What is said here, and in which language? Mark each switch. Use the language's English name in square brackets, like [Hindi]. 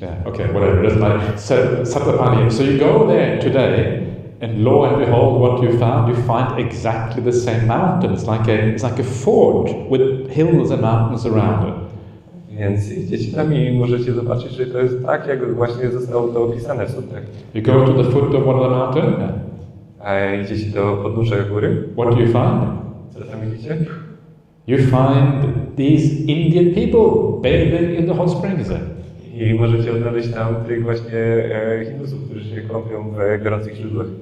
[English] Yeah, okay, whatever, doesn't matter. Satapani. So you go there today, and lo and behold, what you find exactly the same mountain. It's like a fort with hills and mountains around it. [Polish] Więc idziecie tam i możecie zobaczyć, że to jest tak, jak właśnie zostało to opisane w sutrach. [English] You go to the foot of one of the mountain. [Polish] Idziecie do podnóża góry. [English] What do you find? [Polish] Co tam widzicie? [English] You find these Indian people bathing in the hot springs. [Polish] I możecie odnaleźć tam tych właśnie Hindusów, którzy się kąpią w gorących źródłach.